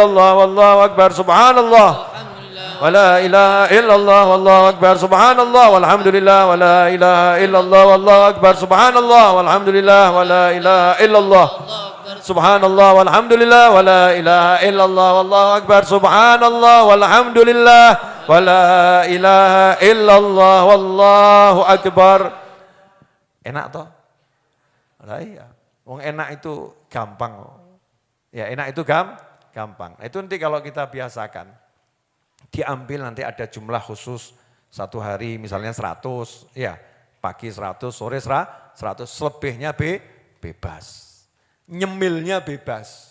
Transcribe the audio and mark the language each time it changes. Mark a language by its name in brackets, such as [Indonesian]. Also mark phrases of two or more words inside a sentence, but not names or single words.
[Arabic] الله والله أكبر سبحان الله ولا إله إلا الله والله أكبر سبحان الله والحمد لله ولا إله إلا الله والله أكبر سبحان الله والحمد لله ولا إله إلا الله سبحان الله والحمد لله ولا إله إلا الله والله أكبر سبحان الله والحمد لله ولا إله إلا الله والله أكبر. [Javanese] Enak toh? Lah iya. [Indonesian] Wong enak itu gampang. Ya enak itu gampang. Itu nanti kalau kita biasakan. Diambil nanti ada jumlah khusus Satu hari misalnya 100, ya pagi 100, sore 100, selebihnya bebas. Nyemilnya bebas.